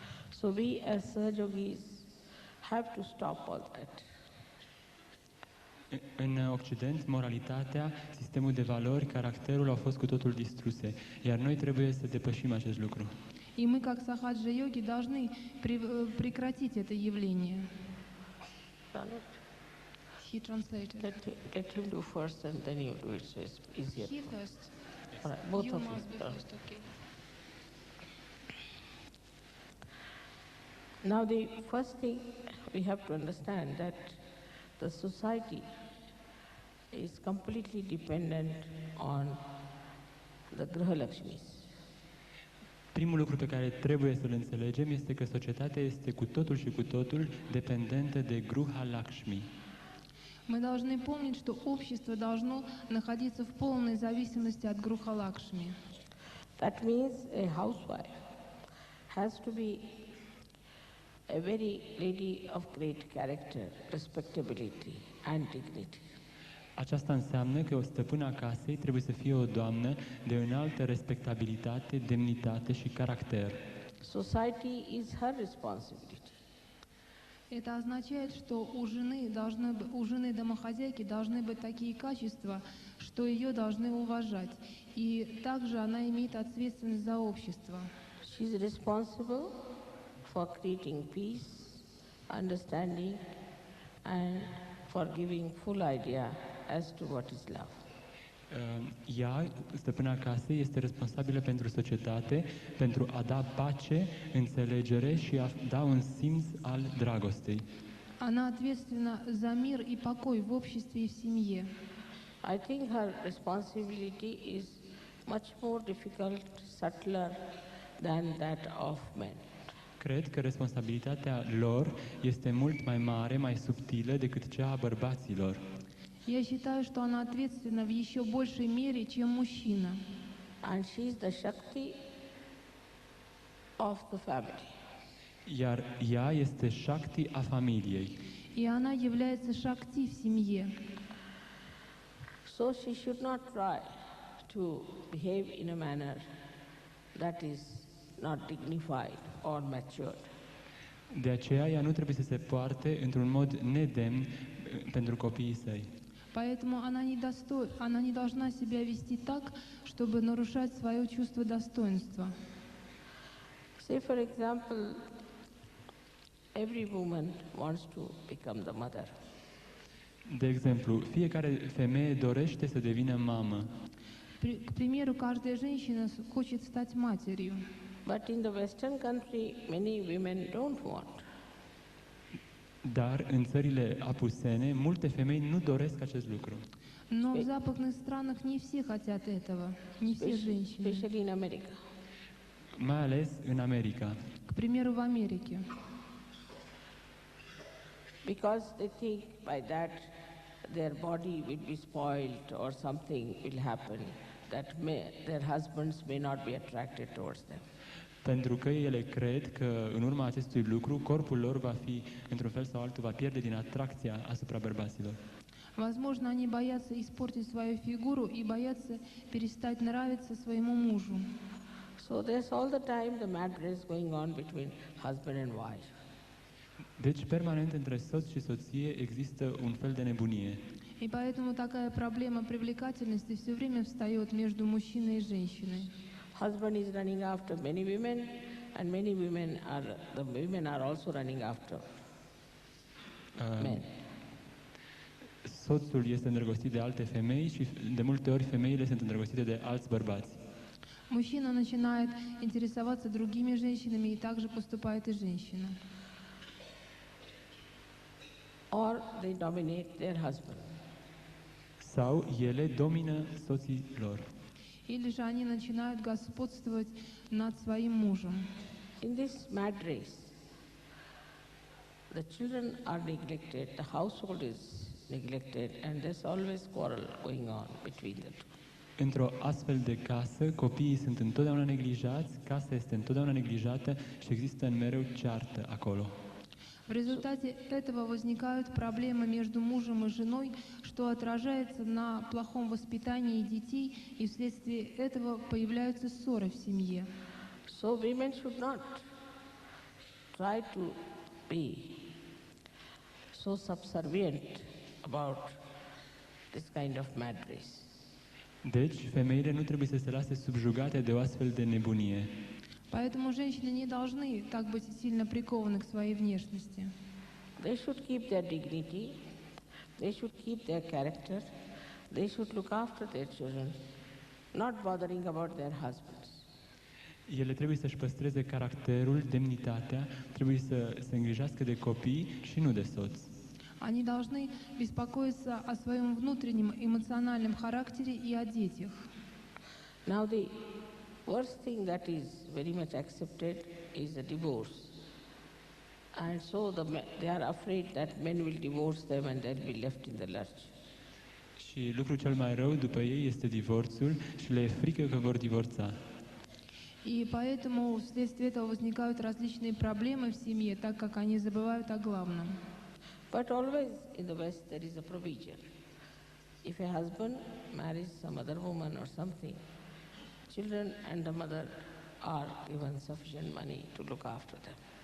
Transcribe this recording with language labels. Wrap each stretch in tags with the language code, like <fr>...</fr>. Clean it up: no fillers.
<en>So we as Sahajogis have to stop all that.</en> <ro>În Occident, moralitatea, sistemul de valori, caracterul au fost cu totul distruse, iar noi trebuie să depășim acest lucru.</ro> <ru>И мы, как сахаджа-йоги, должны прекратить это явление.</ru> <en>done it? He translated. Let him do first and then you do it, so it's easier. He first. All right, both You of must be you. first, okay. Now the first thing we have to understand that the society is completely dependent on the Graha Lakshmis.</en> <ro>Primul lucru pe care trebuie să-l înțelegem este că societatea este cu totul și cu totul dependentă de Gruha Lakshmi.</ro> <ru>Мы должны помнить, что общество должно находиться в полной зависимости от Груха Лакшми.</ru> <en>That means a housewife has to be a very lady of great character, respectability and dignity.</en> <ro>Aceasta înseamnă că o stăpână a casei trebuie să fie o doamnă de înaltă respectabilitate, demnitate și caracter.</ro> <en>Society is her responsibility.</en> <ru>Это означает, что у жены домохозяйки должны быть такие качества, что ее должны уважать. И также она имеет ответственность за общество.</ru> <en>She is responsible for creating peace, understanding and for giving full idea as to what is love.</en> <ro>Ea, stăpâna casei, este responsabilă pentru societate, pentru a da pace, înțelegere și a da un simț al dragostei.</ro> <ru>Она ответственна за мир и покой в обществе и в семье.</ru> <en>I think her responsibility is much more difficult, subtler than that of men.</en> <ro>Cred că responsabilitatea lor este mult mai mare, mai subtilă decât cea a bărbaților.</ro> <ru>Я считаю, что она ответственна в еще большей мере, чем мужчина.</ru> <en>And she is the Shakti of the family.</en> <ro>Iar ea este Shakti a familiei.</ro> <ru>И она является шакти в семье.</ru> <en>So she should not try to behave in a manner that is not dignified or matured.</en> <ro>De aceea ea nu trebuie să se poarte într-un mod nedemn pentru copiii săi.</ro> <ru>Поэтому она не должна себя вести так, чтобы нарушать свое чувство достоинства.</ru> <en>Say, for example, every woman wants to become the mother.</en> <ro>De exemplu, fiecare femeie dorește să devină mamă,</ro> <ru>К примеру, каждая женщина хочет стать матерью.</ru> <en>But in the Western country, many women don't want.</en> <ro>dar în țările apusene, multe femei nu doresc acest lucru.</ro> <ru>Но в западных странах не все хотят этого, не все женщины.</ru> <en>Especially in America.</en> <ro>Mai ales în America.</ro> <ru>К примеру, в Америке.</ru> <en>Because they think by that their body will be spoiled or something will happen that their husbands may not be attracted towards them.</en> <ro>Pentru că ele cred că în urma acestui lucru, corpul lor va fi, într-un fel sau altul, va pierde din atracția asupra bărbaților.</ro> <ru>Возможно, они боятся испортить свою фигуру и боятся перестать нравиться своему мужу.</ru> <en>So there's all the time the mad race going on between husband and wife.</en> <ro>Deci, permanent între soț și soție există un fel de nebunie.</ro> <ru>И поэтому такая проблема привлекательности все время встает между мужчиной и женщиной.</ru> <en>Husband is running after many women and many women are also running after men.</en> <ro>Soțul este îndrăgostit de alte femei și de multe ori femeile sunt îndrăgostite de alți bărbați.</ro> <ru>Мужчина начинает интересоваться другими женщинами, и также поступает и женщина.</ru> <en>Or they dominate their husband.</en> <ro>Sau ele domină soții lor.</ro> <ru>Или же они начинают господствовать над своим мужем.</ru> <en>In this mad race, the children are neglected, the household is neglected, and there's always quarrel going on between the two.</en> <ro>Într-o astfel de casă, copiii sunt întotdeauna neglijați, casa este întotdeauna neglijată și există în mereu ceartă acolo.</ro> <ru>В результате этого возникают проблемы между мужем и женой, что отражается на плохом воспитании детей, и вследствие этого появляются ссоры в семье.</ru> <en>So women should not try to be so subservient about this kind of mad race.</en> <ro>Deci, femeile nu trebuie să se lase subjugate de o astfel de nebunie.</ro> <ru>Поэтому женщины не должны так быть сильно прикованы к своей внешности.</ru> <en>They should keep their dignity, they should keep their character, they should look after their children, not bothering about their husbands.</en> <ro>Ele trebuie să-și păstreze caracterul, demnitatea, trebuie să se îngrijească de copii și nu de soț.</ro> <ru>Они должны беспокоиться о своем внутреннем эмоциональном характере и о детях.</ru> <en>Now the worst thing that is very much accepted is the divorce. And so they are afraid that men will divorce them and they'll be left in the lurch.</en> <ro>Și lucrul cel mai rău după ei este divorțul și le e frică că vor divorța.</ro> <ru>И поэтому вследствие этого возникают различные проблемы в семье, так как они забывают о главном.</ru> <en>But always in the West there is a provision. If a husband marries some other woman or something, children and the mother are given sufficient money to look after them.</en>